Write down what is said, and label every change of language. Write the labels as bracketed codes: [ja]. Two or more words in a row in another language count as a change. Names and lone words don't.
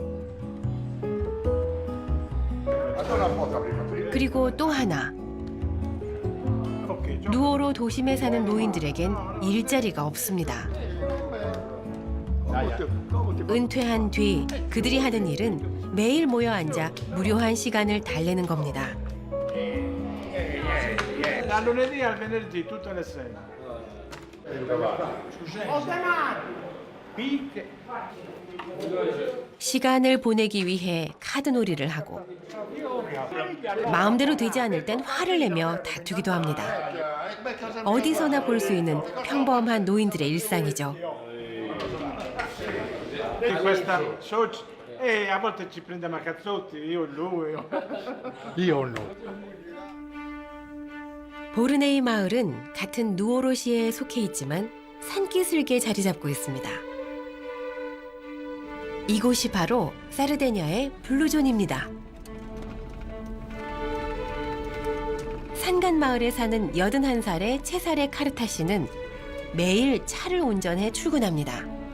[ko] 그리고 또 하나. 누오로 도심에 사는 노인들에겐 일자리가 없습니다. 은퇴한 뒤 그들이 하는 일은 매일 모여 앉아 무료한 시간을 달래는 겁니다. [it] Dal lunedì al venerdì, tutte le sere. [ko] 시간을 보내기 위해 카드놀이를 하고 마음대로 되지 않을 땐 화를 내며 다투기도 합니다. 어디서나 볼 수 있는 평범한 노인들의 일상이죠. [it] Di questa soci e a volte ci prendiamo a cazzotti, io e lui. Io e lui. [ko] 보르네이 마을은 같은 누오로시에 속해 있지만 산기슭에 자리 잡고 있습니다. 이곳이 바로 사르데냐의 블루존입니다. 산간 마을에 사는 81살의 체사레 카르타 씨는 매일 차를 운전해 출근합니다.